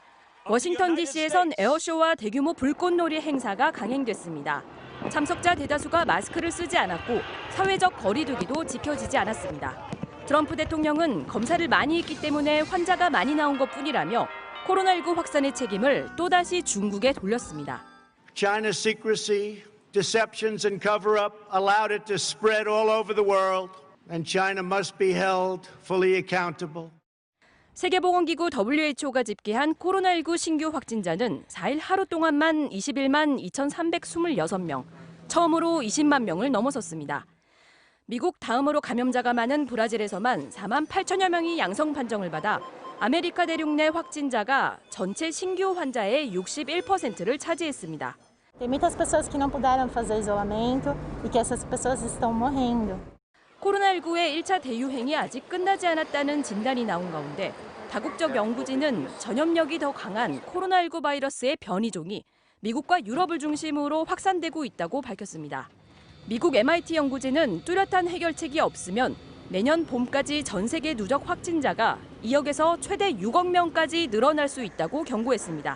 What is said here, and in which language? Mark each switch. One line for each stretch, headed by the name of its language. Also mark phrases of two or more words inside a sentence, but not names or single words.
Korean: 워싱턴 DC에선 에어쇼와 대규모 불꽃놀이 행사가 강행됐습니다. 참석자 대다수가 마스크를 쓰지 않았고 사회적 거리 두기도 지켜지지 않았습니다. 트럼프 대통령은 검사를 많이 했기 때문에 환자가 많이 나온 것뿐이라며 코로나19 확산의 책임을 또다시 중국에 돌렸습니다.
English: China's secrecy, deceptions and cover-up allowed it to spread all over the world, and China must be held fully accountable.
Korean: 세계보건기구 WHO가 집계한 코로나19 신규 확진자는 4일 하루 동안만 21만 2,326명, 처음으로 20만 명을 넘어섰습니다. 미국 다음으로 감염자가 많은 브라질에서만 4만 8천여 명이 양성 판정을 받아 아메리카 대륙 내 확진자가 전체 신규 환자의 61%를 차지했습니다.
Portuguese: Tem muitas pessoas que não puderam fazer isolamento e que essas pessoas estão morrendo.
Korean: 코로나19의 1차 대유행이 아직 끝나지 않았다는 진단이 나온 가운데 다국적 연구진은 전염력이 더 강한 코로나19 바이러스의 변이종이 미국과 유럽을 중심으로 확산되고 있다고 밝혔습니다. 미국 MIT 연구진은 뚜렷한 해결책이 없으면 내년 봄까지 전 세계 누적 확진자가 2억에서 최대 6억 명까지 늘어날 수 있다고 경고했습니다.